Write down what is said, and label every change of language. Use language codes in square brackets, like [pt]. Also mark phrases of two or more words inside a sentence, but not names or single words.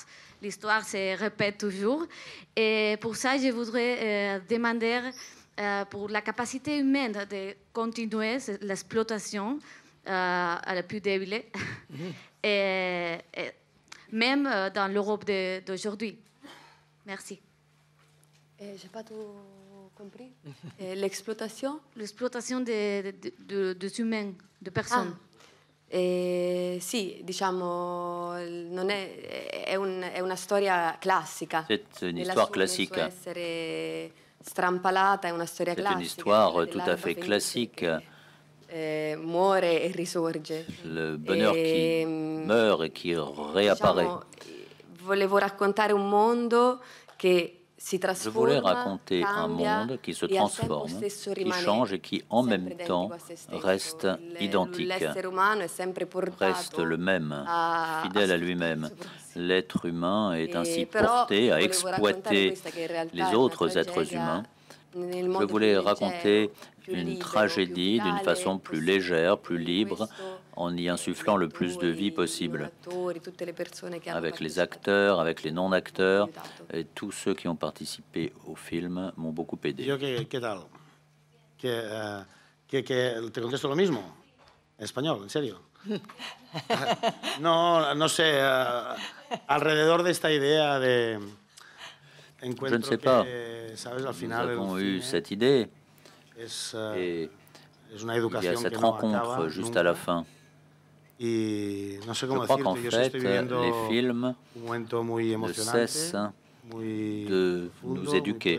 [fr] L'histoire se répète toujours. Et pour ça, je voudrais demander pour la capacité humaine de continuer l'exploitation à la plus débilée, et même dans l'Europe d'aujourd'hui. Merci. J'ai pas tout compris. L'exploitation? L'exploitation des humains, de personnes. [it] Sì, diciamo, non è una storia classica. [fr] C'est une histoire classique. [it] Strampalata, è una storia [fr] C'est [it] classica. [fr] une histoire tout à fait classique. [it] Muore e risorge. [fr] Le bonheur qui meurt et qui réapparaît. [it] Diciamo, volevo raccontare un mondo che [fr] Je voulais raconter un monde qui se transforme, qui change et qui en même temps reste identique, reste le même, fidèle à lui-même. L'être humain est ainsi porté à exploiter les autres êtres humains. Je voulais raconter une tragédie d'une façon plus légère, plus libre, en y insufflant le plus de vie possible, avec les acteurs, avec les non-acteurs, et tous ceux qui ont participé au film m'ont beaucoup aidé. [es] ¿Qué tal? ¿Te contesto lo mismo? En español, en serio. No sé, alrededor de esta idea de... [fr] Je ne sais pas. Nous avons eu cette idée et il y a cette rencontre juste à la fin. Je crois qu'en fait, les films ne cessent de nous éduquer.